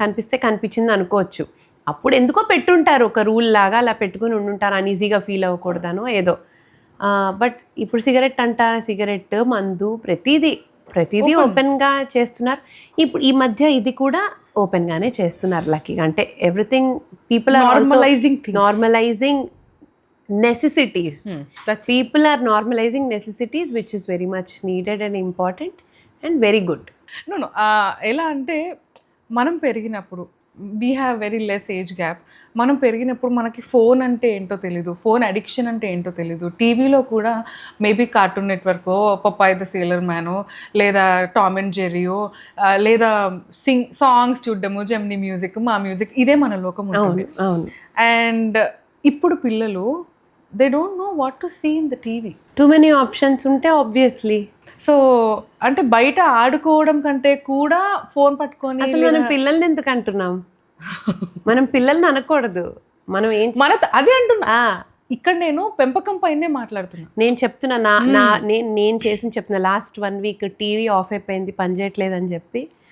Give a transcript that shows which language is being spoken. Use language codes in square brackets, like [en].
[te] కనిపిస్తే కనిపించింది అనుకోవచ్చు. అప్పుడు ఎందుకో పెట్టుంటారు, ఒక రూల్ లాగా అలా పెట్టుకుని ఉండుంటారు, అన్ఈజీగా ఫీల్ అవ్వకూడదనో ఏదో. బట్ ఇప్పుడు సిగరెట్, మందు, ప్రతిదీ ఓపెన్గా చేస్తున్నారు. ఇప్పుడు ఈ మధ్య ఇది కూడా ఓపెన్గానే చేస్తున్నారు లక్కీగా. అంటే [en] Everything people are normalizing necessities. That's People are normalizing necessities, which is very much needed and important and very good. No [te] ఎలా అంటే మనం పెరిగినప్పుడు [en] We have very less age gap. [te] మనం పెరిగినప్పుడు మనకి ఫోన్ అంటే ఏంటో తెలీదు, ఫోన్ అడిక్షన్ అంటే ఏంటో తెలీదు. టీవీలో కూడా మేబీ కార్టూన్ నెట్వర్కో, పప్పాయ్ ద సేలర్ మ్యానో, లేదా టామ్ అండ్ జెర్రీయో, లేదా సాంగ్స్ చూడడము, జెమినీ మ్యూజిక్, మా మ్యూజిక్, ఇదే మన లోకం ఉంటుంది. అవును. [en] and [te] ఇప్పుడు పిల్లలు [en] They don't know what to see in the TV. Too many options [te] ఉంటే [en] obviously. [te] సో అంటే బయట ఆడుకోవడం కంటే కూడా ఫోన్ పట్టుకొని అసలు మనం పిల్లల్ని ఎందుకు అంటున్నాం? మనం పిల్లల్ని అనకూడదు. మనం ఏం అదే అంటున్నా. ఇక్కడ నేను పెంపకం పైనే మాట్లాడుతున్నా. నేను చెప్తున్నా నేను చెప్తున్నా లాస్ట్ 1 week టీవీ ఆఫ్ అయిపోయింది, పని చేయట్లేదు అని చెప్పి.